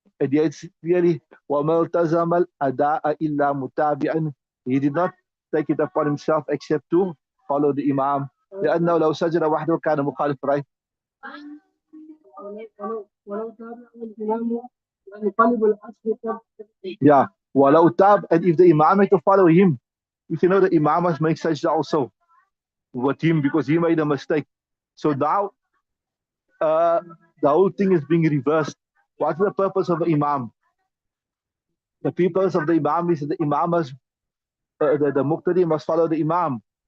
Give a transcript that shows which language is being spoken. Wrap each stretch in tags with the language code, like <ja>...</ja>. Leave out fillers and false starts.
<en>And yet it's really,</en> <ar>وَمَا الْتَزَمَ الْأَدَاءَ إِلَّا مُتَابِعًا.</ar> <en>He did not take it upon himself except to follow the Imam.</en> <ar>لأنه لو سجد وحده كان مخالف, right? ولو تابعه الإمام ينقلب الأصل. Yeah. وَلَوْ تَاب.</ar> <en>And if the Imam had to follow him, if you know the Imam must make sajda also with him because he made a mistake. So now the whole thing is being reversed. What's the purpose of the Imam? The purpose of the Imam is that the Imam must, the Muqtadi must follow the Imam.</en>